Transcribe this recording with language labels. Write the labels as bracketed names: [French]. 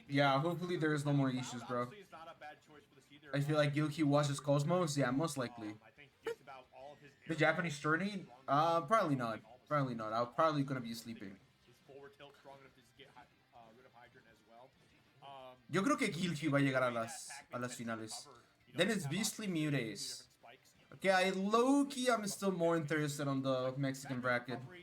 [English] Yeah, hopefully there is no more issues, bro. Honestly, it's not a bad choice for the seed. I feel like Gilkey watches Cosmos. Yeah, most likely. I think just about all of his The Japanese tourney? Probably not. Probably not. I'm probably gonna be sleeping. His forward tilt strong enough to just get rid of Hydrant as well. [Spanish] Yo creo que Gilkey va a llegar a las finales. [English] Then it's Beastly Mutace. Okay, I low-key I'm still more interested on the Mexican bracket.